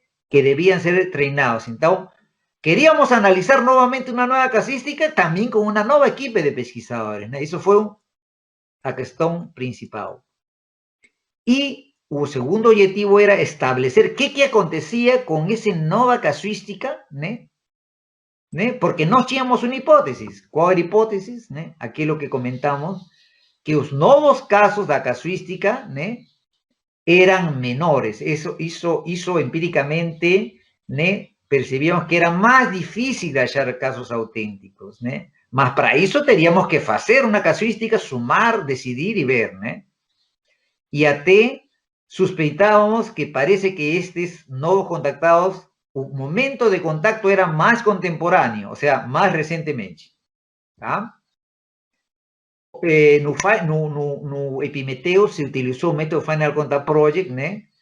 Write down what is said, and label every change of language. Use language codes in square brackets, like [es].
[es] Que debían ser entrenados. Entonces, queríamos analizar nuevamente una nueva casística también con una nueva equipo de pesquisadores, ¿no? Eso fue la cuestión principal. Y el segundo objetivo era establecer qué acontecía con esa nueva casuística, ¿no? ¿né? [pt] Porque nós tínhamos uma hipótese. Qual era a hipótese? Né? Aquilo que comentamos, que os novos casos da casuística, né, eram menores. Isso empiricamente, né, percebíamos que era mais difícil de achar casos autênticos. Né? Mas para isso teríamos que fazer uma casuística, sumar, decidir e ver. Né? E até suspeitávamos que parece que estes novos contactados, o momento de contacto era [es] más contemporáneo, o sea, más recientemente. [pt] ¿tá? [es] no Epimeteo se utilizó un método Final Contact Project, ¿no?